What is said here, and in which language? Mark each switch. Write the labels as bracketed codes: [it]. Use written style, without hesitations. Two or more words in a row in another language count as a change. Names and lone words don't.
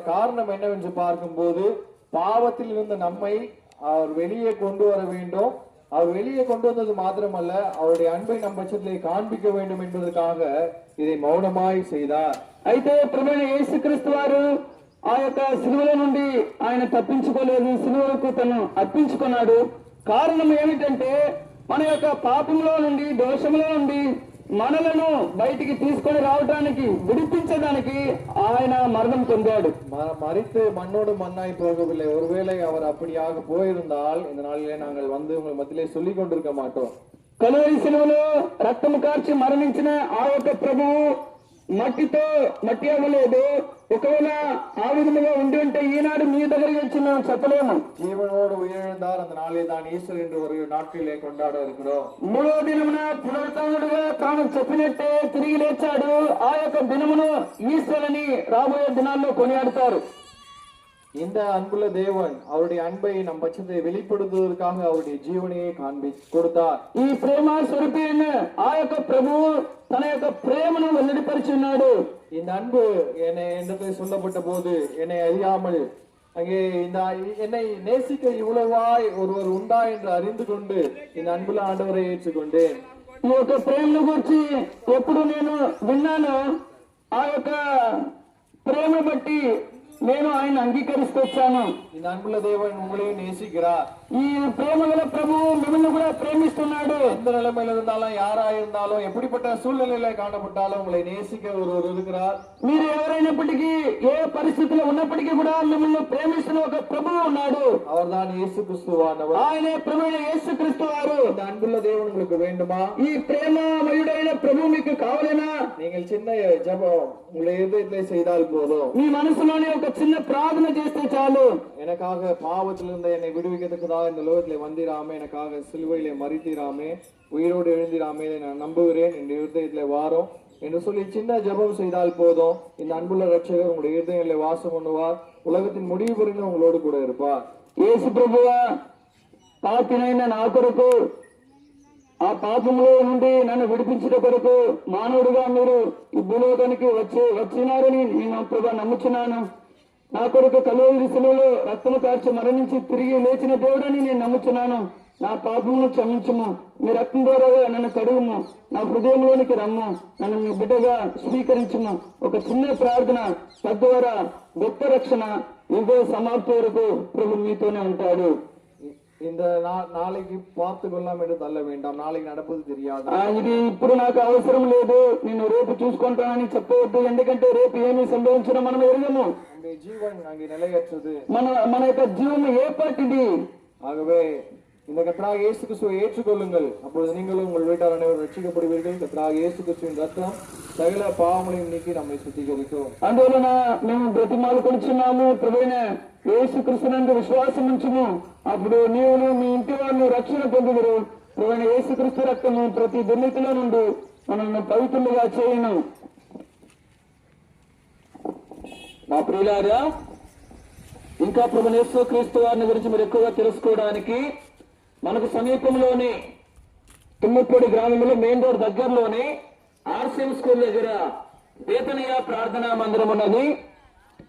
[ta] காரணம் என்னவென்று பார்க்கும்போது, பாவத்தில் இருந்த நம்மை அவர் வெளியே கொண்டு வர வேண்டும். அவர் வெளியே கொண்டு வந்தது மாத்திரமல்ல, அவருடைய அன்பை நம் பட்சத்திலே காண்பிக்க வேண்டும் என்பதற்காக இதை மௌனமாய் செய்தார். [te] అయితే ప్రభువైన యేసుక్రీస్తు వారు ఆ యొక్క సిలువల నుండి ఆయన తప్పించుకోలేదు, సిలువలకు తను అర్పించుకున్నాడు. కారణం ఏమిటంటే మన యొక్క పాపంలో నుండి, దోషంలో నుండి మనలను బయటికి తీసుకొని రావడానికి, విడిపించడానికి ఆయన మరణం పొందాడు. [ta] மரித்து மண்ணோடு மண்ணாய் போகவில்லை. ஒருவேளை அவர் அப்படியாக போயிருந்தால் இந்த நாளிலே நாங்கள் வந்து உங்கள் மத்தியிலே சொல்லிக் கொண்டிருக்க மாட்டோம். [te] కలువరి సిలువలో రక్తము కార్చి మరణించిన ఆ యొక్క ప్రభువు మట్టి అవ్వలేదు. ఒకవేళ ఆ విధముగా ఉండి ఉంటే ఈనాడు మీ దగ్గరికి వచ్చి మేము చెప్పలేము. [ta] జీవనోடு உயிரிழந்தார். அந்த நாளே தான் ஈஸ்டர் என்று ஒரு நாட்களிலே கொண்டாட இருக்கிறோம். [te] మూడో దినమున పునరుత్థానుడుగా తాను చెప్పినట్టే తిరిగి లేచాడు. ఆ యొక్క దినమును ఈస్టర్ అని రాబోయే దినాల్లో కొనియాడతారు. [ta] இந்த அன்புள்ள தேவன் அவருடைய அன்பை நம் பட்சத்தை வெளிப்படுத்துவதற்காக அவருடைய ஜீவனையை கொடுத்தார். [te] ఈ ప్రేమ స్వరూపి అయిన ఆ యొక్క ప్రభువు తన యొక్క ప్రేమను వెల్లడిపరిచున్నాడు. [ta] இந்த அன்பு என்னை சொல்லப்பட்ட போது என்னை அறியாமல் அங்கே என்னை நேசிக்க இவ்வளவாய் ஒருவர் உண்டா என்று அறிந்து கொண்டு இந்த அன்புள்ள ஆண்டவரை ஏற்றுக்கொண்டேன். [te] ఈ యొక్క ప్రేమను గురించి ఎప్పుడు నేను విన్నాను, ఆ యొక్క ప్రేమ బట్టి నేను ఆయన అంగీకరిస్తూ వచ్చాను. [ta] இந்த அன்புள்ள தேவன் உங்களையும் நேசிக்கிறார். [te] ఈ ప్రేమ గల ప్రభువు మిమ్మల్ని కూడా ప్రేమిస్తున్నాడు. [ta] எந்த நிலைமையில இருந்தாலும், யாரா இருந்தாலும், எப்படிப்பட்ட சூழ்நிலையில காணப்பட்டாலும் உங்களை நேசிக்க ஒருவர் இருக்கிறார். [te] మీరు ఎవరైనప్పటికీ, ఏ పరిస్థితిలో ఉన్నప్పటికీ కూడా మిమ్మల్ని ప్రేమిస్తున్న ఒక ప్రభువు ఉన్నాడు. [ta] அவர்தான் இயேசு கிறிஸ்துவானவர். [te] ఆయనే ప్రభువైన యేసుక్రీస్తు వారు. [ta] இந்த அன்புள்ள தேவன் உங்களுக்கு வேண்டுமா? [te] ఈ ప్రేమమయుడైన ప్రభువు మీకు కావాలేనా? [ta] நீங்கள் சின்ன ஜெபம் உங்களை இதயத்திலே செய்தால் போதும். [te] మీ మనసులోనే ఒక చిన్న ప్రార్థన చేస్తే చాలు. [ta] எனக்காக பாவத்திலிருந்து என்னை விடுவிக்கிறதுக்காக இந்த லோகத்திலே வந்திராமே, எனக்காக சிலுவையிலே மரித்தீராமே, உயிரோடு எழுந்திராமே, நான் நம்புகிறேன், என் இருதயத்திலே வாரும் என்று சொல்லி சின்ன ஜெபம் செய்தால் போதும். இந்த அன்புள்ள ரட்சகர் உங்களுடைய இருதயத்திலே வாசம் பண்ணுவார். உலகத்தின் முடிவு வரைக்கும் உங்களோடு கூட இருப்பார். [te] యేసు ప్రభువా, పాపినైన నా కొరకు, ఆ పాపంలో నుండి నన్ను విడిపించిన కొరకు మానవుడిగా మీరు ఈ భూలోకానికి వచ్చినారని నేను ప్రభు నమ్ముచున్నాను. నా కొరకు కలువరి సిలువలో రక్తము కార్చి మరణించి తిరిగి లేచిన దేవుడని నేను నమ్ముచున్నాను. నా పాపమును క్షమించుము, మీ రక్తం ద్వారా నన్ను కడుగుము, నా హృదయంలోనికి రమ్ము, నన్ను మీ బిడ్డగా స్వీకరించుము. ఒక చిన్న ప్రార్థన తద్వారా గొప్ప రక్షణ యుగ సమాప్తి వరకు ప్రభు మీతోనే ఉంటాడు. [ta] இந்த நாளைக்கு பார்த்து கொள்ளாம என்று தள்ள வேண்டாம். நாளைக்கு நடப்பது தெரியாது. [te] ఇది ఇప్పుడు నాకు అవసరం లేదు, నేను రేపు చూసుకుంటానని చెప్పవద్దు. ఎందుకంటే రేపు ఏమి సంభవించినా మనం ఎరగము. [ta] ஜீவன் அங்கே நிலையற்றது. [te] మన యొక్క జీవం ఏపాటిది. [ta] ஆகவே இந்த கர்த்தராகிய இயேசு கிறிஸ்துவை ஏற்றுக்கொள்ளுங்கள். அப்பொழுது நீங்களும் உங்கள் வீட்டார் அனைவரும் ரட்சிக்கப்படுவீர்கள். கர்த்தராகிய இயேசு கிறிஸ்துவின் ரத்தம் சகல பாவங்களையும் நீக்கி நம்மை சுத்திகரிக்கும். [te] అందువలన మేము బ్రతిమాలు కొలుచున్నాము, ప్రభువైన యేసుక్రీస్తునందు విశ్వాసం ఉంచుము. అప్పుడు నీవును మీ ఇంటి వాళ్ళు రక్షణ పొందుదురు. ప్రభువైన యేసుక్రీస్తు రక్తము ప్రతి దుర్నీతిలో నుండి మనల్ని పవిత్రులుగా చేయను. నా ప్రియులారా, ఇంకా ప్రభువైన యేసుక్రీస్తు వారిని గురించి మీరు ఎక్కువగా తెలుసుకోవడానికి మనకు సమీపంలోని తుమ్మపూడి గ్రామంలో [en] main road [te] దగ్గరలోని ఆర్సీఎం స్కూల్ దగ్గర బేతనియా ప్రార్థనా మందిరం ఉన్నది.